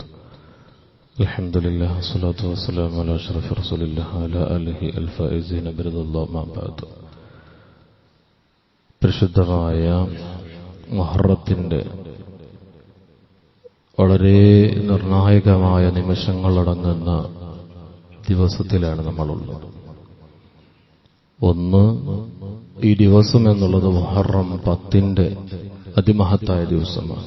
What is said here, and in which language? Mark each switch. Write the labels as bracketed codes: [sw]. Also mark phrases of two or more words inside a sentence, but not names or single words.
[ar] الحمد لله والصلاة والسلام على أشرف رسول الله وعلى آله الفائزين برضا الله ما بعد. [ml] പരിശുദ്ധമായ മുഹറത്തിന്റെ വളരെ നിർണായകമായ നിമിഷങ്ങളടങ്ങുന്ന ദിവസത്തിലാണ് നമ്മളുള്ളത്. ഒന്ന്, ഈ ദിവസം എന്നുള്ളത് മുഹറം 10 അതിമഹത്തായ ദിവസമാണ്.